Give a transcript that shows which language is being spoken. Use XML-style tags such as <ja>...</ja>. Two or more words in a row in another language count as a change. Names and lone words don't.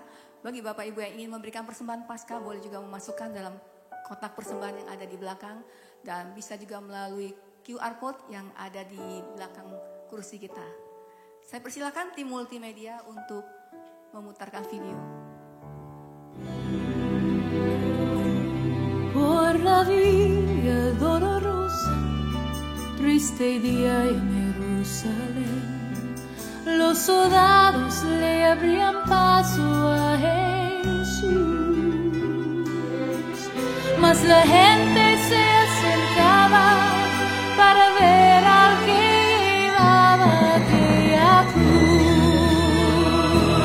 <id>Bagi Bapak Ibu yang ingin memberikan persembahan Paskah boleh juga memasukkan dalam kotak persembahan yang ada di belakang. Dan bisa juga melalui</id> <en>QR code</en> <id>yang ada di belakang kursi kita. Saya persilakan tim multimedia untuk memutarkan video.</id> <es>Por la vía dolorosa, triste día en Jerusalén, los soldados le abrían paso a Jesús, mas la gente se acercaba para ver al que llevaba aquella cruz.</es>